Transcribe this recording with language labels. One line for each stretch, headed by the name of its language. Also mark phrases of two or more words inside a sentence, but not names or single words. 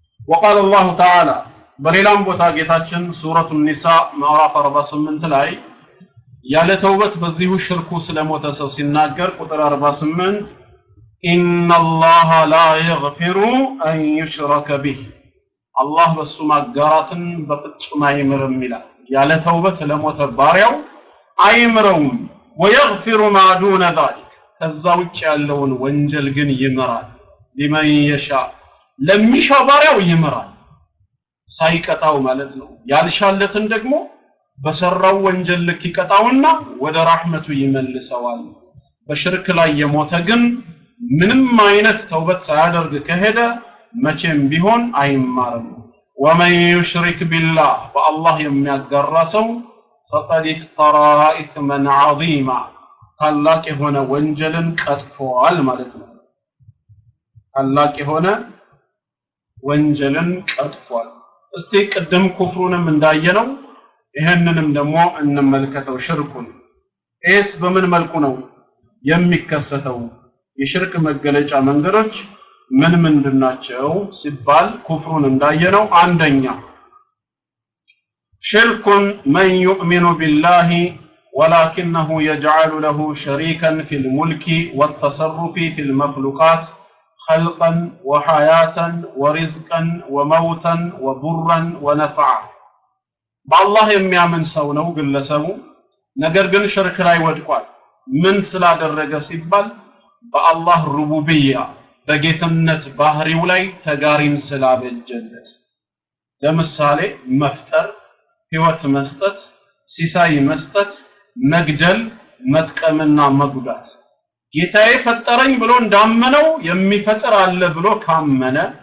Arabic: وقال الله تعالى
Amharic: በሌላም ቦታ ጌታችን
Arabic: سورة النساء
Amharic: ምዕራፍ 48 ላይ ያለ ተውበት በዚሁ ሽርኩ ስለሞተ ሰው ሲናገር ቁጥር 48
Arabic: إن الله لا يغفر أن يشرك به الله
Amharic: በሱ ማጋራትን በፍጹም አይምርም ይላል ያለ ተውበት ለሞተ ባሪያው አይምረውም
Arabic: ويغفر ما دون ذلك
Amharic: ከዛ ውጭ ያለውን ወንጀል ግን ይምራል
Arabic: لمن يشاء
Amharic: ለሚሻ ባሪያው ይምራል ሳይቀጣው ማለት ነው ያልሻለትን ደግሞ በሰራው ወንጀል ልክ ይቀጣውና ወደ ረህመቱ ይመልሰዋል በሽርክ ላይ የሞተ ግን ምንም አይነት ተውበት ሳያደርግ ከሄደ መቼም ቢሆን አይማርም
Arabic: ومن يشرك بالله
Amharic: فالله የሚያጋራ ሰው
Arabic: فقد افترى اثما عظيما
Amharic: ታላቅ የሆነ ወንጀልን ቀጥፏል ማለት ነው ታላቅ የሆነ ወንጀልን ቀጥፏል እስቲ ቀደም ኩፍሩንም እንዳየነው ይሄንንም ደግሞ እንመልከተው ሽርኩን ኤስ በምን መልኩ ነው የሚከሰተው የሽርክ መገለጫ መንገዶች ምን ምንድናቸው ሲባል ኩፍሩን እንዳየነው አንደኛ
Arabic: ሽርኩን من يؤمن بالله ولكنه يجعل له شريكا في الملك والتصرف في المخلوقات خلقا وحياة ورزقا وموتا وضرا ونفعا بالله
Amharic: የሚያምን ሰው ነው ግለሰቡ ነገር ግን ሽርክ ላይ ወድቋል ምን ስላደረገ ሲባል በአላህ ሩቡብያ በጌትነት ባህሪው ላይ ተጋሪን ስላበጀለት ለምሳሌ መፍጠር ህይወት መስጠት ሲሳይ መስጠት መግደል መጥቀምና መጉዳት ጌታዬ ፈጠረኝ ብሎ እንዳመነው የሚፈጥር አለ ብሎ ካመነ